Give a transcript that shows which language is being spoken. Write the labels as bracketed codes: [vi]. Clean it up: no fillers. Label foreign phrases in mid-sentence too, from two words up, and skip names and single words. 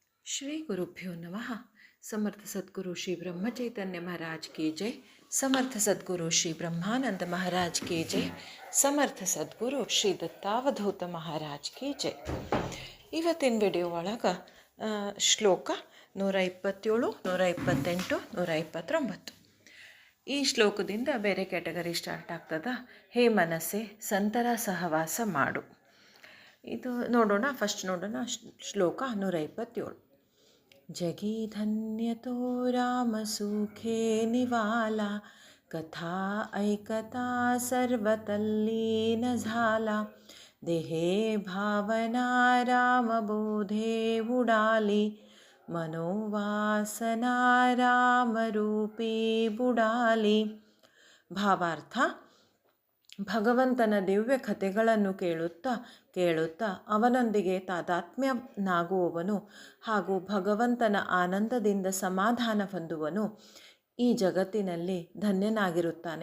[sa] श्री गुरुभ्यो नमः। [hi] समर्थ सद्गुरु श्री ब्रह्म चैतन्य महाराज की जय। समर्थ सद्गुरु श्री ब्रह्मानंद महाराज की जय। समर्थ सद्गुरु श्री दत्तावधूತ महाराज की जय। [kn] ಇವತ್ತಿನ ವಿಡಿಯೋ ಒಳಗೆ ಶ್ಲೋಕ 127, 128, 129. ಈ ಶ್ಲೋಕದಿಂದ ಬೇರೆ ಕ್ಯಾಟಗರಿ ಸ್ಟಾರ್ಟ್ ಆಗ್ತದ. ಹೇ ಮನಸ್ಸೆ ಸಂತರ ಸಹವಾಸ ಮಾಡು. ಇದು ನೋಡೋಣ. ಫಸ್ಟ್ ನೋಡೋಣ ಶ್ಲೋಕ 127. [mr] जगी धन्य तो राम सुखे निवाला, कथा ऐकता सर्वतल्लीन झाला. देहे भावना राम बोधे उडाली, मनोवासना राम रूपी बुडाली. [kn] ಭಾವಾರ್ಥ: ಭಗವಂತನ ದಿವ್ಯ ಕಥೆಗಳನ್ನು ಕೇಳುತ್ತಾ ಅವನೊಂದಿಗೆ ತಾದಾತ್ಮ್ಯನಾಗುವವನು ಹಾಗೂ ಭಗವಂತನ ಆನಂದದಿಂದ ಸಮಾಧಾನ ಹೊಂದುವನು ಈ ಜಗತ್ತಿನಲ್ಲಿ ಧನ್ಯನಾಗಿರುತ್ತಾನೆ.